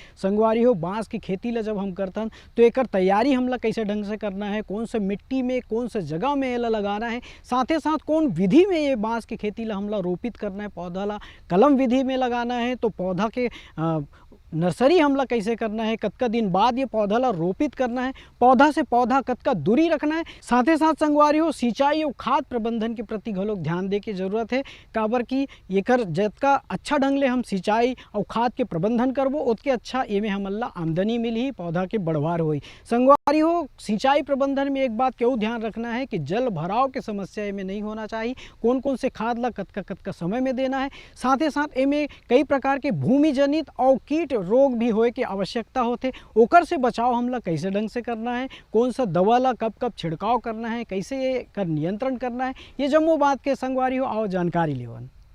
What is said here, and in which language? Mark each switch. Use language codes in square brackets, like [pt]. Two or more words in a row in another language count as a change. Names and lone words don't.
[hne] संगवारी हो, बांस की खेती ला जब हम करतन तो एकर तैयारी हमला कैसे ढंग से करना है, कौन से मिट्टी में, कौन से जगह में ये लगाना है, साथ ही साथ कौन विधि में ये बांस की खेती ला हमला रोपित करना है, पौधा ला कलम विधि में लगाना है, तो पौधा के नर्सरी हमला कैसे करना है, कतका दिन बाद ये पौधा ला रोपित करना है, पौधा से पौधा कतका दूरी रखना है। साथ ही साथ संगवारी हो, सिंचाई और खाद प्रबंधन के प्रति घलोक ध्यान दे के जरूरत है। काबर की एकर जतका अच्छा ढंग ले हम सिंचाई और खाद के प्रबंधन करबो उतके अच्छा एमे हमन ला आमदनी मिलही, पौधा के बढ़वार होई। संगवारी हो, सिंचाई प्रबंधन में एक बात क्यों ध्यान रखना है कि जल भराव के समस्या एमे नहीं होना चाहिए। कौन कौन से खाद ला कतका समय में देना है, साथ ही साथ एमे कई प्रकार के भूमि जनित और कीट रोग भी होए की आवश्यकता होते, ओकर से बचाव हमला कैसे ढंग से करना है, कौन सा दवा ला कब कब छिड़काव करना है, कैसे ये कर नियंत्रण करना है, ये जम्मो बात के संगवारी हो आओ जानकारी लेवन।